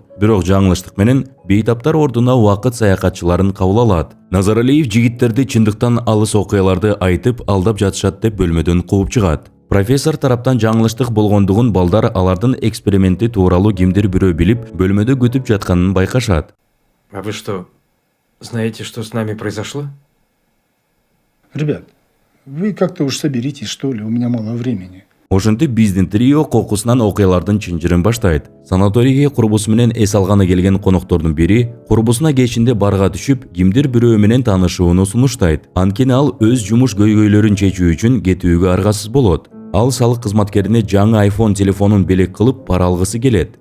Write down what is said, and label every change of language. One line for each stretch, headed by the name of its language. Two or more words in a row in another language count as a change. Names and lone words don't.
Kyrgyz: Бирок жаңылыштык менен бейтаптар ордуна убакыт саякатчыларын кабыл алат. Назар Алиев жигиттерди чындыктан алыс окуяларды айтып алдап жатышат деп бөлмөдөн кууп чыгат. Профессор тараптан жаңылыштык болгондугун балдар алардын эксперименти тууралуу кимдир бирөө билип, бөлмөдө күтүп жатканын байкашат.
Russian: А вы что, знаете, что с нами произошло? Ребят, вы как-то уж соберитесь, что ли, у меня мало времени.
Kyrgyz: Ошентип биздин трио кокусунан окуялардын чынжырын баштайт. Санаторийге курбусу менен эс алганы келген коноктордун бири курбусуна кечинде барга түшүп, кимдир бирөө менен таанышууну сунуштайт. Анткени ал өз жумуш көйгөйлөрүн чечүү үчүн кетүүгө аргасыз болот. Ал салык кызматкерине жаңы iPhone телефонун белек кылып пара алгысы келет.